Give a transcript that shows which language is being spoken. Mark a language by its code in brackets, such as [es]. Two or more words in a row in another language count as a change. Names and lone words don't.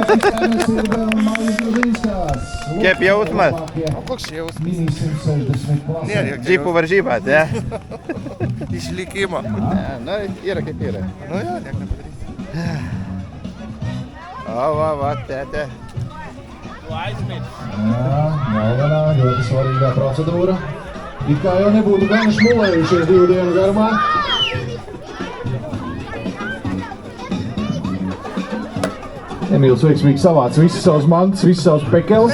[lt] Kaip jausmas? O koks jausmas? Džipų varžybas, ne? Išlikimo. Na, yra kaip yra. Nu jo, nieko nepadarysi. [lv] Va, tētē. Galvenā, ļoti svarīgā procedūra. It kā jau nebūtu gan šmulējušies 2 dienu garumā. Emīls veiksmīgi savāc visas savas mantas, visas savas pekeles.